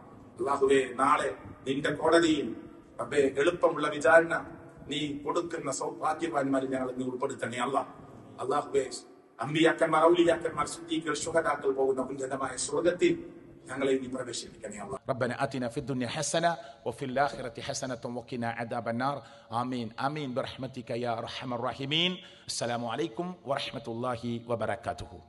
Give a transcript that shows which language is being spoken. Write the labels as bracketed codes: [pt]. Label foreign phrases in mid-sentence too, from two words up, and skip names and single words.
[ml] അള്ളാഹുവേ, നാളെ നിന്റെ കോടതിയിൽ റബ്ബേ എളുപ്പമുള്ള വിചാരണ നീ കൊടുക്കുന്ന സൗഭാഗ്യവാന്മാരിൽ ഞങ്ങൾ നീ ഉൾപ്പെടുത്തണേ അള്ളാഹ്. അള്ളാഹുവേ, അമ്പിയാക്കന്മാർ, ഔലിയാക്കന്മാർ, സിദ്ദീഖുകൾ, ശുഹദാക്കൾ പോകുന്ന ഉന്നതമായ സ്വർഗ്ഗത്തിൽ ഞങ്ങളെ നീ പ്രവേശിപ്പിക്കണേ അല്ലാഹ്. [ar] ربنا آتنا في الدنيا حسنة وفي الآخرة حسنة وقنا عذاب النار. آمين آمين برحمتك يا أرحم الراحمين. السلام عليكم ورحمة الله وبركاته.